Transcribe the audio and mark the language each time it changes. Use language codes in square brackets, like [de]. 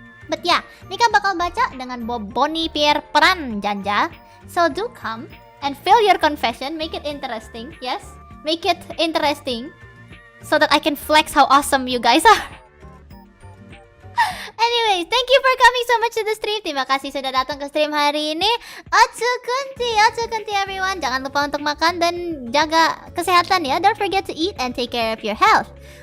[en] But yeah, [id] Mika bakal baca dengan Boboni Pierre peran Janja. [en] So do come and fill your confession, make it interesting. Yes, make it interesting so that I can flex how awesome you guys are. Anyways, thank you for coming so much to the stream. [id] Terima kasih sudah datang ke stream hari ini. Atsukunti everyone. Jangan lupa untuk makan dan jaga kesehatan ya. [en] Don't forget to eat and take care of your health.